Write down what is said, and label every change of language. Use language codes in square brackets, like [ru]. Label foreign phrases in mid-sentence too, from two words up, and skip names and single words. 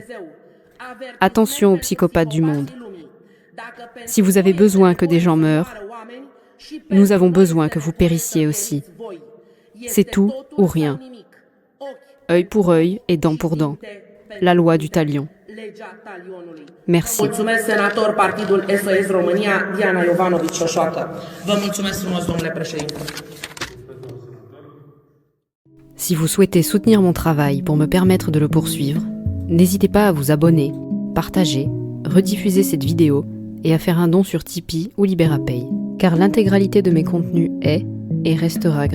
[fr] Attention aux psychopathes du monde. Si vous avez besoin que des gens meurent, nous avons besoin que vous périssiez aussi. C'est tout ou rien. Œil pour œil et dent pour dent. La loi du talion. Merci. [ro] Mulțumesc, senator Partidul SOS România, Diana Iovanovici Șoșoacă. Vă mulțumesc frumos, domnule președinte. [fr] Si vous souhaitez soutenir mon travail pour me permettre de le poursuivre, n'hésitez pas à vous abonner, partager, rediffuser cette vidéo et à faire un don sur Tipeee ou Liberapay, car l'intégralité de mes contenus est et restera gratuit.